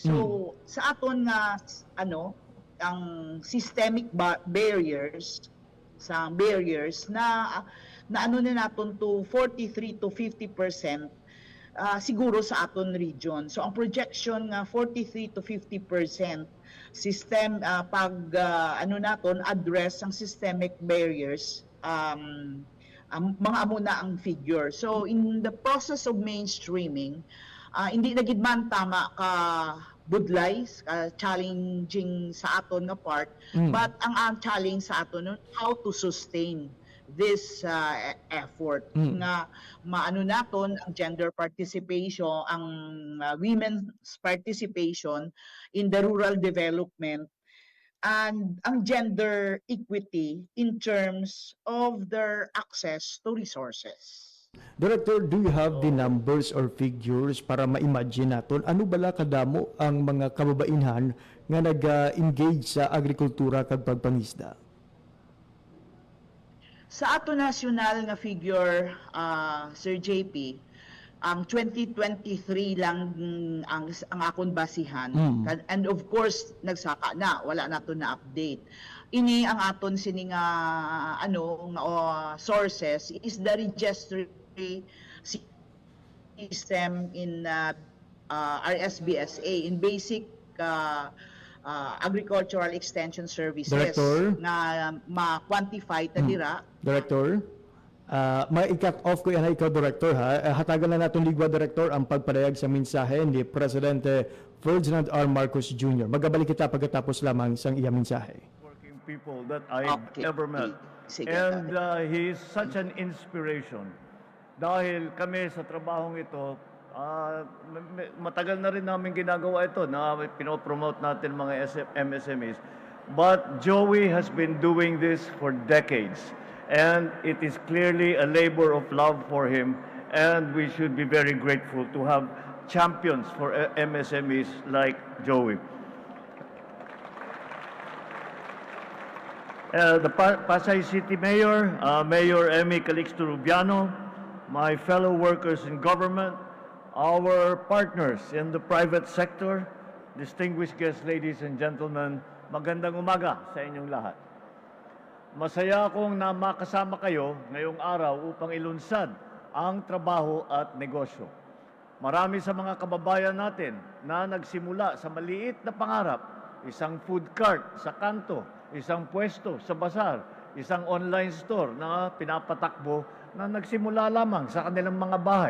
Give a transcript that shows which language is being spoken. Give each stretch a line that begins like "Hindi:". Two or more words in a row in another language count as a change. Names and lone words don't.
Hiligaynon: So sa aton nga ang
English: systemic barriers
Hiligaynon: na ano na naton to 43 to 50% siguro sa aton region. So ang projection nga 43 to 50% system pag naton address ang
English: systemic barriers,
Hiligaynon: mga amo na ang figure.
English: So in the process of mainstreaming,
Hiligaynon: hindi na gid man tama ka budlay,
English: challenging
Hiligaynon: sa aton nga
English: part, but ang challenge
Hiligaynon: sa aton
English: how to sustain this effort
Hiligaynon: nga maano naton ang
English: gender participation, ang women's participation in the rural development, and ang gender equity in terms of their access to resources.
Hiligaynon: Director,
English: do you have the numbers or figures
Hiligaynon: para ma-imagine naton ano bala kadamo ang mga kababainhan nga nag-engage sa agrikultura kag pagpangisda? Sa ato national nga figure, Sir JP, ang 2023 lang ang akon basihan.
English: And of course,
Hiligaynon: nagsaka na, wala na to na update. Ini ang aton sini nga
English: sources is the registry system in RSBSA, in basic agricultural extension services.
Hiligaynon: Director? Na ma-quantify ta dira. Director, may i-cut off ko yan ikaw, Director, ha? Hatagan na natin ligwa, Director, ang pagpadayag sa mensahe ni Presidente Ferdinand R. Marcos Jr. Magabalik kita pagkatapos lamang sa iyang mensahe.
English: Working people that I've ever met. Sige. And he is such an inspiration.
Filipino: Dahil kami sa trabahong ito, matagal na rin namin ginagawa ito na pinopromote natin mga MSMEs.
English: But Joey has been doing this for decades. And it is clearly a labor of love for him. And we should be very grateful to have champions for MSMEs like Joey. The Pasay City Mayor, Mayor Emmy Calixto Rubiano, my fellow workers in government, our partners in the private sector, distinguished guests, ladies and gentlemen,
Filipino: magandang umaga sa inyong lahat. Masaya akong na makasama kayo ngayong araw upang ilunsad ang trabaho at negosyo. Marami sa mga kababayan natin na nagsimula sa maliit na pangarap, isang food cart sa kanto, isang pwesto sa basar, isang online store na pinapatakbo na nagsimula lamang sa kanilang mga bahay.